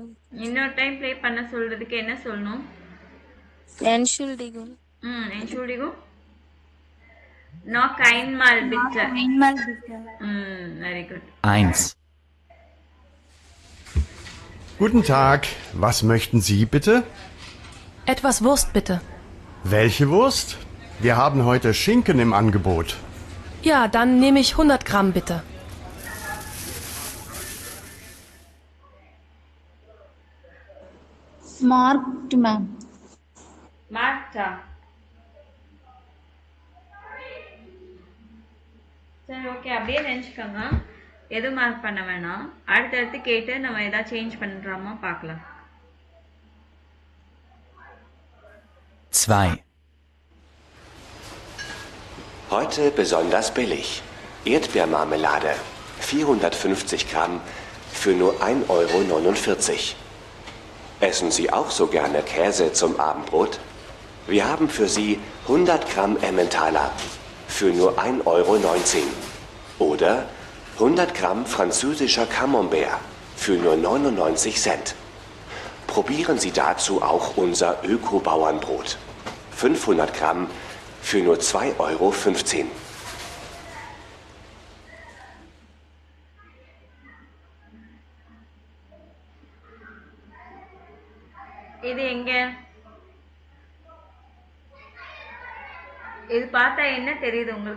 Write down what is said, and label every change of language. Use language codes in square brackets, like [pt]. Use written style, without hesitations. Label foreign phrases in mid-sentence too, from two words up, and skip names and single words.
[ta] இன்னொரு [en] time play [ta] பண்ண சொல்றதுக்கு என்ன சொல்லணும்? [de] Entschuldigung. Entschuldigung. Noch einmal bitte. Einmal bitte. [en] Very good. [de] Eins. Guten Tag, was möchten Sie bitte? Etwas Wurst bitte. Welche Wurst? Wir haben heute Schinken im Angebot. Ja, dann nehme ich 100 Gramm bitte. [en] Marked, ma'am. [ta] Markta. சரி, ஓகே, அப்படியே நினச்சிக்கோங்க. எதுவும் மார்க் பண்ண வேணாம். அடுத்தடுத்து கேட்டு நம்ம எதாவது சேஞ்ச் பண்ணுறோமா பார்க்கலாம். [de] 2. Heute besonders billig. Erdbeermarmelade, 450 Gramm für nur 1,49 €. Essen Sie auch so gerne Käse zum Abendbrot? Wir haben für Sie 100 Gramm Emmentaler für nur 1,19 €. Oder 100 Gramm französischer Camembert für nur 99 Cent. Probieren Sie dazu auch unser Öko-Bauernbrot. 500 Gramm für nur 2,15 €. [ta] இது எங்க? இது பார்த்தா என்ன தெரியுது உங்களுக்கு?